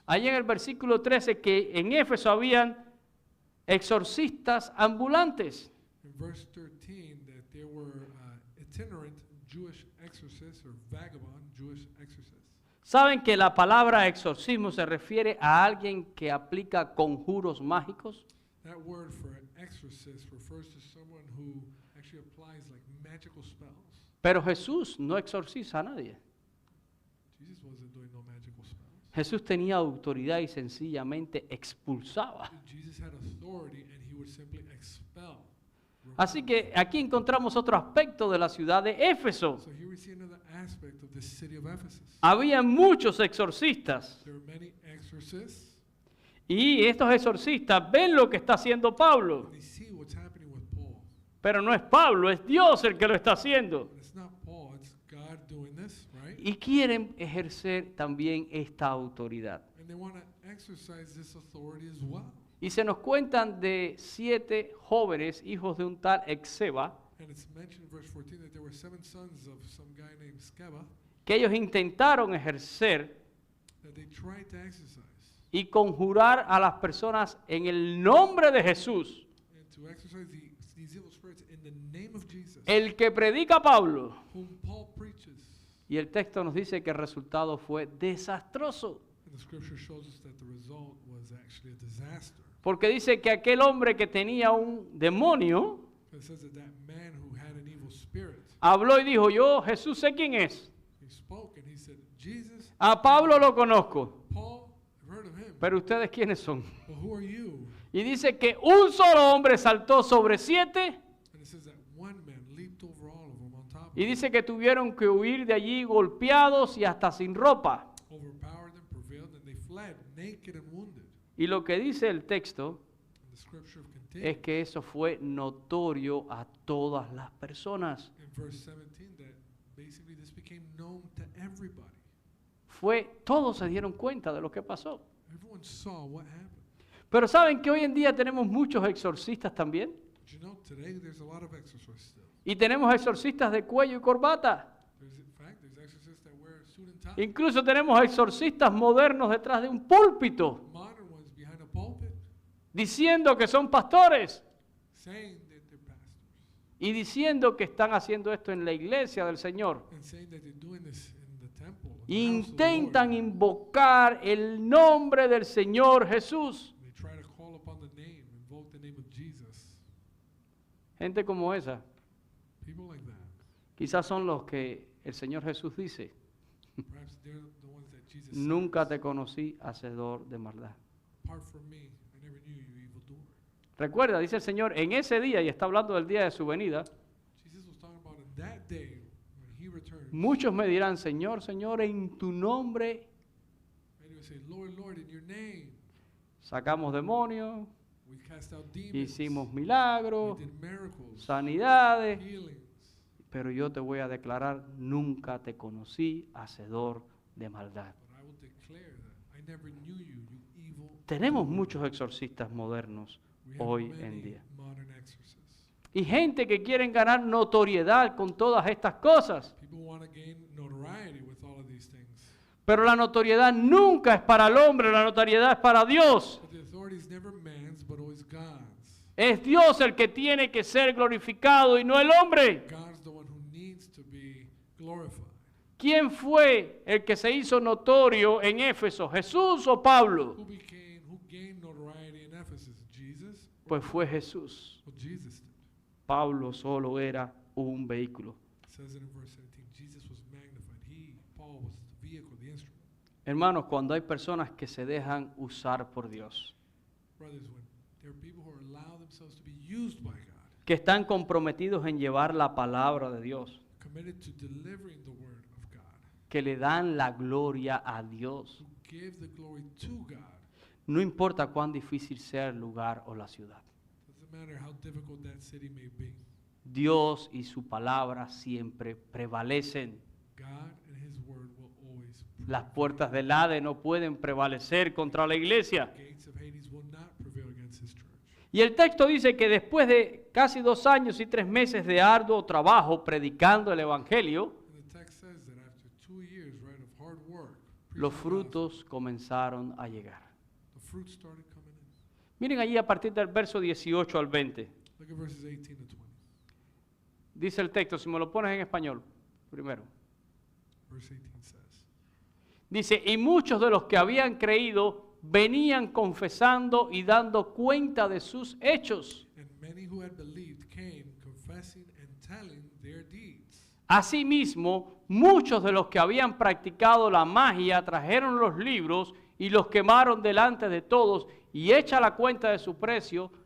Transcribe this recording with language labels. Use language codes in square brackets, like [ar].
[es] ahí en el versículo 13, que en Éfeso habían exorcistas ambulantes. [en] in verse 13 that there were itinerant Jewish exorcists or vagabond Jewish exorcists. [es] ¿Saben que la palabra exorcismo se refiere a alguien que aplica conjuros mágicos? [en] That word for exorcist refers to someone who actually applies like magical spells. [es] Pero Jesús no exorciza a nadie. [en] Jesus wasn't doing no magical spells. [es] Jesús tenía autoridad y sencillamente expulsaba. [en] Jesus had authority and He would simply expel. [es] Así que aquí encontramos otro aspecto de la ciudad de Éfeso. [en] So here we see another aspect of the city of Ephesus. [es] Había muchos exorcistas [en] There are many exorcists, [es] y estos exorcistas ven lo que está haciendo Pablo. [en] and they see what's happening with Paul. [es] Pero no es Pablo, es Dios el que lo está haciendo. [en] And it's not Paul, it's God doing this, right? [es] Y quieren ejercer también esta autoridad. [en] And they want to exercise this authority as well. [es] Y se nos cuentan de 7 jóvenes, hijos de un tal Exeba, [en] And it's mentioned in verse 14 that there were 7 sons of some guy named Sceva [es] que ellos intentaron ejercer [en] that they tried to exercise [es] y conjurar a las personas en el nombre de Jesús. [en] and to exercise these evil spirits in the name of Jesus, [es] El que predica Pablo. [en] whom Paul preaches. [es] Y el texto nos dice que el resultado fue desastroso. [en] And the scripture shows us that the result was actually a disaster. [es] Porque dice que aquel hombre que tenía un demonio [en] It says that that man who had an evil spirit, [es] habló y dijo, yo Jesús sé quién es. [en] he spoke and he said, Jesus, [es] A Pablo lo conozco, [en] Paul, I've heard of him, [es] pero ustedes quiénes son. [en] but who are you? [es] Y dice que un solo hombre saltó sobre 7 [en] And it says that one man leaped over all of them on top of [es] y [en] them, [es] dice que tuvieron que huir de allí golpeados y hasta sin ropa. [en] overpowered them, prevailed, and they fled naked and wounded. [es] Y lo que dice el texto [en] And the scripture [es] es [en] continues [es] que eso fue notorio a todas las personas. [en] in verse 17 that basically this became known to everybody. [es] Todos se dieron cuenta de lo que pasó. [en] Everyone saw what happened. [es] Pero saben que hoy en día tenemos muchos exorcistas también. [en] But you know, today there's a lot of exorcists still. [es] Y tenemos exorcistas de cuello y corbata. [en] In fact, there's exorcists that wear a suit and tie. [es] Incluso tenemos exorcistas modernos detrás de un púlpito, [en] Modern ones behind a pulpit [es] diciendo que son pastores [en] saying that they're pastors [es] y diciendo que están haciendo esto en la iglesia del Señor. [en] and saying that they're doing this in the temple. In the house of the [es] Intentan [en] Lord. [es] invocar el nombre del Señor Jesús. [en] They try to call upon the name, invoke the name of Jesus. [es] Gente como esa, [en] People like that. [es] quizás son los que el Señor Jesús dice, [en] Perhaps they're the ones that Jesus [es] nunca [en] says, [es] te conocí, hacedor de maldad. [en] apart from me, I never knew you, evildoer. [es] Recuerda, dice el Señor, en ese día, y está hablando del día de su venida, [en] Jesus was talking about in that day when he returns. [es] muchos me dirán, Señor, Señor, en tu nombre [en] Many would say, Lord, Lord, in your name [es] sacamos demonios, [en] we cast out demons. [es] hicimos milagros, [en] We did miracles, [es] sanidades, [en] healings. [es] pero yo te voy a declarar, nunca te conocí, hacedor de maldad. [en] But I will declare that I never knew you, you evil. [es] Tenemos muchos exorcistas modernos [en] We have [es] hoy [en] many [es] en día. [en] modern exorcists. [es] Y gente que quieren ganar notoriedad con todas estas cosas. [en] People want to gain notoriety with all of these things. [es] Pero la notoriedad nunca es para el hombre, la notoriedad es para Dios. [en] But the authority is never man's, but always God's. [es] Es Dios el que tiene que ser glorificado y no el hombre. [en] God's the one who needs to be glorified. [es] ¿Quién fue el que se hizo notorio en Éfeso? ¿Jesús o Pablo? [en] Who gained notoriety in Ephesus? Jesus? [es] Pues fue Jesús. [en] Well, Jesus did. [es] Pablo solo era un vehículo. [en] It says it in verse 17. Jesus was magnified. Paul was the vehicle, the instrument. [es] Hermanos, cuando hay personas que se dejan usar por Dios, [en] Brothers, when there are people who allow themselves to be used by God, [es] que están comprometidos en llevar la palabra de Dios, [en] committed to delivering the word of God, [es] que le dan la gloria a Dios, [en] who give the glory to God, [es] no importa cuán difícil sea el lugar o la ciudad. [en] doesn't matter how difficult that city may be. [es] Dios y su palabra siempre prevalecen. [en] God and his word will always [es] Las puertas del Hades no pueden prevalecer contra la iglesia. [en] gates of Hades will not prevail against his church. [es] Y el texto dice que después de casi 2 años y 3 meses de arduo trabajo predicando el Evangelio, [en] And the text says that after 2 years, right, of hard work, [es] los [en] preaching the gospel, [es] frutos comenzaron a llegar. [en] the fruit started coming in. [es] Miren allí a partir del verso 18 al 20. [en] Look at verses 18 to 20. [es] Dice el texto, si me lo pones en español, primero. [en] Verse 18 says, [es] Dice, y muchos de los que habían creído venían confesando y dando cuenta de sus hechos. [en] and many who had believed came confessing and telling their deeds. [es] Asimismo, muchos de los que habían practicado la magia trajeron los libros y los quemaron delante de todos, y hecha la cuenta de su precio,